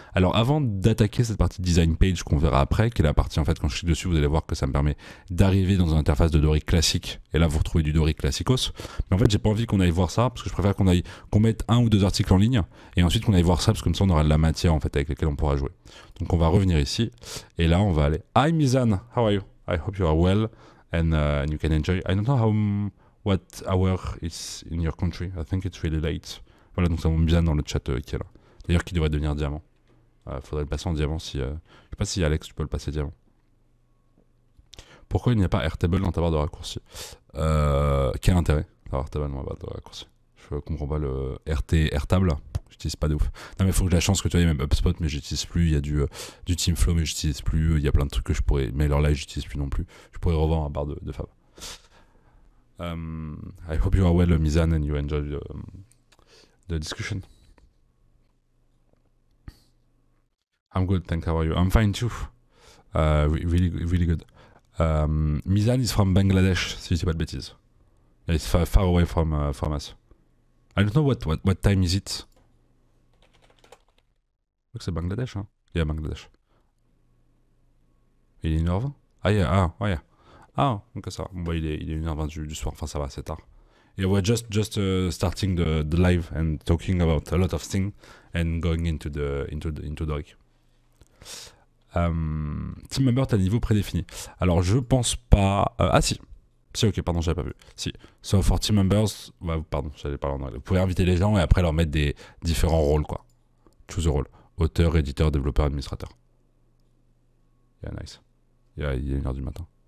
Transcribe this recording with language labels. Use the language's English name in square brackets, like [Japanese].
[French] Alors avant d'attaquer cette partie design page qu'on verra après, qui est la partie en fait quand je clique dessus vous allez voir que ça me permet d'arriver dans une interface de Doric classique, et là vous retrouvez du Doric classicos, mais en fait j'ai pas envie qu'on aille voir ça, parce que je préfère qu'on mette un ou deux articles en ligne, et ensuite qu'on aille voir ça, parce que comme ça on aura de la matière en fait avec laquelle on pourra jouer. Donc on va revenir ici, et là on va aller, [English] Hi Mizan, how are you? I hope you are well, and you can enjoy, I don't know what hour is in your country. I think it's really late. [French] Voilà, donc ça monte bien dans le chat qui est là. D'ailleurs, qui devrait devenir diamant. Faudrait le passer en diamant si... je sais pas si Alex, tu peux le passer diamant. Pourquoi il n'y a pas Airtable dans ta barre de raccourci? Quel intérêt d'avoir Airtable dans ma barre de raccourci? Je comprends pas le Airtable. J'utilise pas de ouf. Non mais il faut que j'ai la chance que tu aies même HubSpot, mais j'utilise plus. Il y a du Teamflow, mais j'utilise plus. Il y a plein de trucs que je pourrais... Mais alors là, j'utilise plus non plus. Je pourrais revendre ma barre de Fab. [English] I hope you are well, Mizan, and you enjoy the discussion. I'm good, thank you. How are you? I'm fine too. Really good. Mizan is from Bangladesh, [French] si je dis pas de bêtises. [English] It's far away from us. I don't know what time is it. [French] Je crois que c'est Bangladesh, hein? [English] Yeah, Bangladesh. [French] Il est 1h20? Ah, yeah, ouais. Ah, donc ça va. Bon, bah, il est 1h20 du soir, enfin ça va, c'est tard. [English] Yeah, we're just starting the live and talking about a lot of things and going into Doric. [French] Team member, t'as le niveau prédéfini. Alors je pense pas. Ah si, ok, pardon, j'avais pas vu. Si. [English] So for team members, [French] pardon, j'allais parler en anglais. Vous pouvez inviter les gens et après leur mettre des différents rôles quoi. [English] Choose a role. [French] Auteur, éditeur, développeur, administrateur. Yeah, nice. Yeah, il est 1h du matin.